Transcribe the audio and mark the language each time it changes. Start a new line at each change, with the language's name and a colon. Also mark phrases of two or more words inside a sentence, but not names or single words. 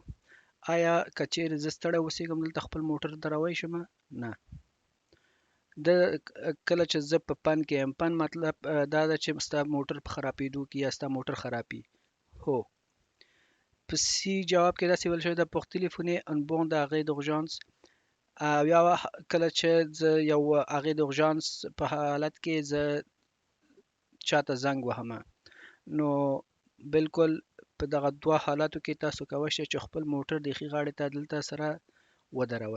Pashto: آیا که چیرې زه ستړی اوسېږم دلته خپل موټر درولی شم؟ نه. کله چې زه په پن کې یم پن مطلب دا ده چې ستا موټر په خرابېدو کې یا ستا موټر خراب وي. هو. په سی جواب کې داسې ویل شوی ده
French: pour téléphoner en borne d'arrêt d'urgence
Pashto: او یا کله چې زه یو هغې د اورژانس په حالت کې زه چاته زنګ وهمه. نو بالکل په دغه دوه حالاتو کې تاسو کولی شئ چې خپل موټر د ښي غاړې ته دلته سره ودروئ.